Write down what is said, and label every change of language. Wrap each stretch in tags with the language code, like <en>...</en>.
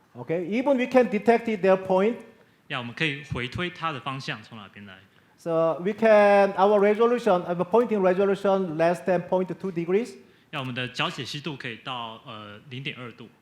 <en>Okay, even we can detect their point.</en> <zh>我们可以回推它的方向从哪边来。</zh> <en>So we can our resolution, pointing resolution less than 0.2 degrees.</en> <zh>我们的角解析度可以到0.2度。</zh>